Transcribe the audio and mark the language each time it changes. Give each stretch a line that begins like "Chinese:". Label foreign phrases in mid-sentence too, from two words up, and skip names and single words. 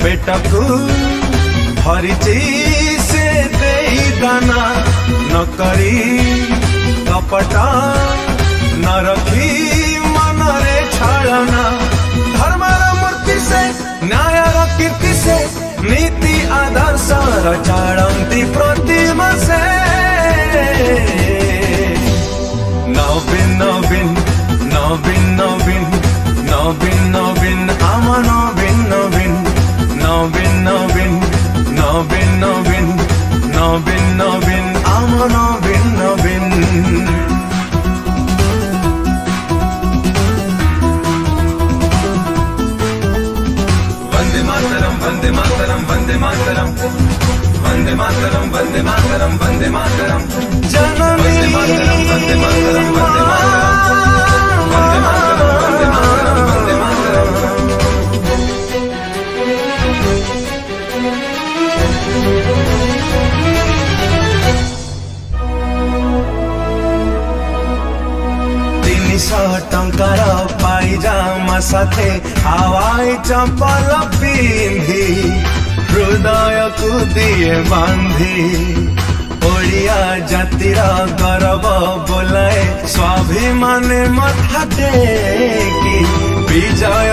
Odia: ପେଟକୁ ଭରିଛି ସେ ଦେଇ ଦାନା ନ କରି କପଟ ନ ରଖି ମନରେ ଛଳନା ଧର୍ମର ମୂର୍ତ୍ତି ସେ ନ୍ୟାୟର କୀର୍ତ୍ତି ସେ ନୀତି ଆଦର୍ଶ ଚଢ଼ତି ପ୍ରତିମା ସେ ନବୀନ ନବୀନ ନବୀନ ନବୀନ ନବୀନ ନବୀନ ଆମ ନବୀନ ନବୀନ ନବୀନ ନବୀନ ନବୀନ ନବୀନ ନବୀନ ନବୀନ ଆମ ନବୀନ ନବୀନ
Sanskrit: वंदे मातरम वंदे मातरम वंदे मातरम वंदे मातरम वंदे मातरम वंदे मातरम जननी वंदे मातरम वंदे मातरम वंदे मातरम वंदे मातरम वंदे मातरम वंदे मातरम
Odia: ଟଙ୍କାର ପାଇଜାମା ସାଥେ ହାୱାଇ ଚମ୍ପଲ ପିନ୍ଧି ହୃଦୟ କୁ ଦେଇ ବାନ୍ଧି ଓଡ଼ିଆ ଜାତିର ଗର୍ବ ବୋଲାଏ ସ୍ୱାଭିମାନ ମଥା ଟେକି ବିଜୟ